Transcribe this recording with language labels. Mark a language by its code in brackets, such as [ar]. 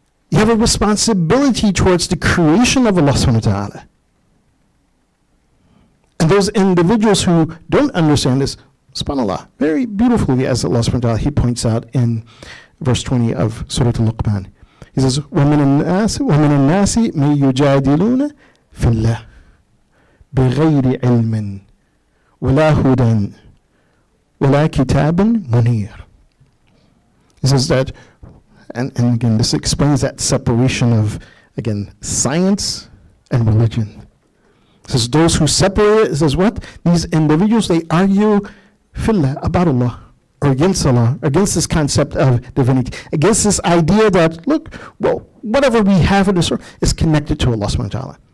[en] You have a responsibility towards the creation of Allah subhanahu wa ta'ala. And those individuals who don't understand this, subhanAllah, very beautifully, as Allah subhanahu wa ta'ala, He points out in verse 20 of Surah Al-Luqman. He says, [ar] وَمِنَ النَّاسِ مَن يُجَادِلُونَ فِي اللَّهِ بِغَيْرِ عِلْمٍ وَلَا هُدًى وَلَا كِتَابٍ مُنِيرٍ. [en] He says that, and again, this explains that separation of, again, science and religion. It says those who separate it says what? These individuals, they argue fillah, about Allah, or against Allah, against this concept of divinity, against this idea that, look, well, whatever we have in this earth is connected to Allah subhanahu wa ta'ala.